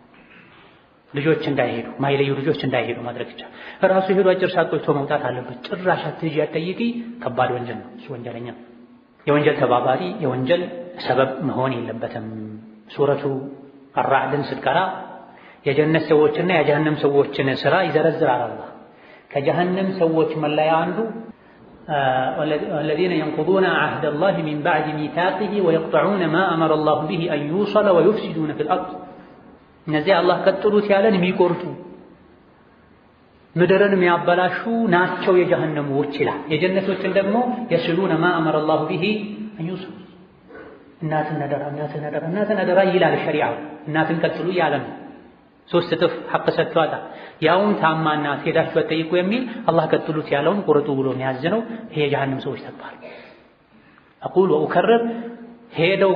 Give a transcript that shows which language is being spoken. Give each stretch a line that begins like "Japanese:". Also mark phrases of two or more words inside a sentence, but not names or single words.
Amharic: ልጆች እንዳይሄዱ ማይለዩ ልጆች እንዳይሄዱ ማድረግ ይችላል። ራሱ ሄዶ አጭር ሰዓት ቆይቶ መውጣት አለበት። ጭራሽ አትሂጂ አትጠይቂ፣ ከባድ ወንጀል ነው። እሱ ወንጀለኛ፣ የወንጀል ተባባሪ፣ የወንጀል ሰበብ መሆን የለበትም። ሱረቱ አራዕድን ስትቀራ የጀነት ሰዎችና የጀሃነም ሰዎችን ስራ ይዘረዝራል አላህ። ከጀሃነም ሰዎች መለያ አንዱ
Arabic: الذين ينقضون عهد الله من بعد ميثاقه ويقطعون ما أمر الله به أن يوصل ويفسدون في الأرض
Amharic: እነዚህ አላህ ቀጥሉት ያለን የሚቆርጡ ምድርን የሚያበላሹ ናቸው የጀሃነሞች ይላል። የጀነቶችን ደግሞ
Arabic: يصلون ما أمر الله به أن يوصل
Amharic: እናትን ነደራ ይላል ሸሪዓው። እናትን ቀጥሉ ያለ ነው። ሶስት እጥፍ ሐቅ ሰጥቷታል። ያውም ታማናት ሄዳችሁ አትጠይቁ የሚል አላህ ቀጥሉት ያለውን ቁርጡ ብሎ የሚያዝነው ይሄ የጀሃነም ሰዎች ተባሉ።
Arabic: أقول وأكرر
Amharic: ሄደው